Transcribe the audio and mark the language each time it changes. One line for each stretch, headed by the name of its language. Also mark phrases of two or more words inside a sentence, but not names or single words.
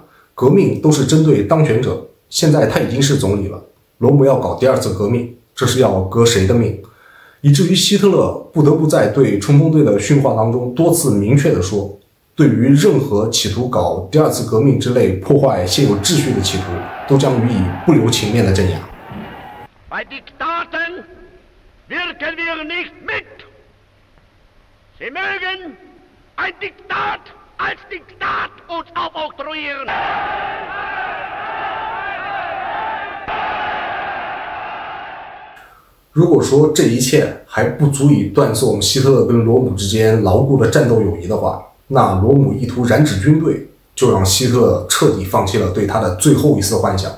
Chinese: 革命都是针对当权者，现在他已经是总理了，罗姆要搞第二次革命，这是要革谁的命？以至于希特勒不得不在对冲锋队的训话当中多次明确地说，对于任何企图搞第二次革命之类破坏现有秩序的企图，都将予以不留情面的镇压。
German: Bei Diktaten wirken wir nicht mit. Sie mögen ein Diktat als Diktat uns aufoktroyieren.
Chinese: 如果说这一切还不足以断送希特勒跟罗姆之间牢固的战斗友谊的话，那罗姆意图染指军队，就让希特勒彻底放弃了对他的最后一丝幻想。